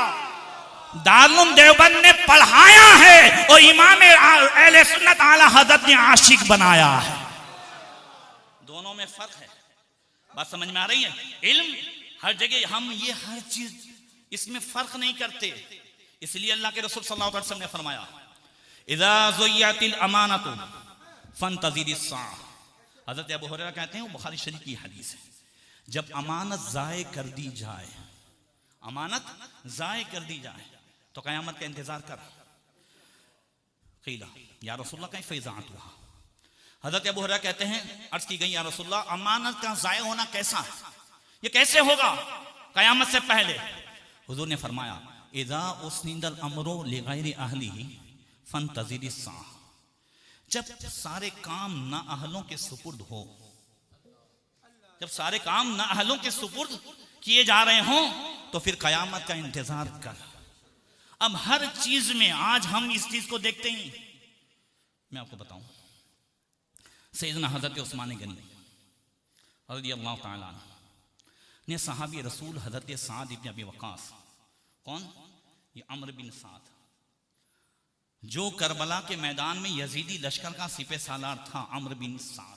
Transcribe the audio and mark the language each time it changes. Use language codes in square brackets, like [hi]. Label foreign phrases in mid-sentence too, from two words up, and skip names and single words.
[hi] दारुल देवबंद ने पढ़ाया है और इमाम अहले सुन्नत आला हज़रत ने आशिक बनाया है। दोनों में फर्क है, बात समझ में आ रही है। इल्म हर जगह, हम ये हर चीज इसमें फर्क नहीं करते, इसलिए अल्लाह के रसूल [ar] صلى الله عليه وسلم [hi] ने फरमाया [ar] إذا ضيعت الأمانة فانتظر الساعة. [hi] हज़रत अबू हुरैरा कहते हैं, वो बुखारी शरीफ की हदीस है, जब अमानत ज़ाय कर दी जाए, अमानत ज़ाय कर दी जाए तो क़यामत का इंतजार कर। [ar] قيل يا رسول الله كيف إضاعتها. [hi] हज़रत अबू हुरैरा कहते हैं, अर्ज़ की गई [ar] يا رسول الله [hi] अमानत का ज़ाय होना कैसा है, ये कैसे होगा क़यामत से पहले। हुज़ूर ने फरमाया [ar] إذا أسند الأمر لغير أهله فانتظر الساعة. [hi] जब सारे काम ना अहलों के सुपुर्द हो, जब सारे काम ना अहलों के सुपुर्द किए जा रहे हों तो फिर क़यामत का इंतजार कर। अब हर चीज में आज हम इस चीज को देखते हैं। मैं आपको बताऊं, सैयदना हज़रत उस्मान गनी [ar] رضي الله تعالى عنه [hi] ने सहाबी रसूल हज़रत साद इब्न अबी वक़ास, कौन, ये अम्र बिन साद, जो करबला के मैदान में यजीदी लश्कर का सिपह सालार था, अम्र बिन साद।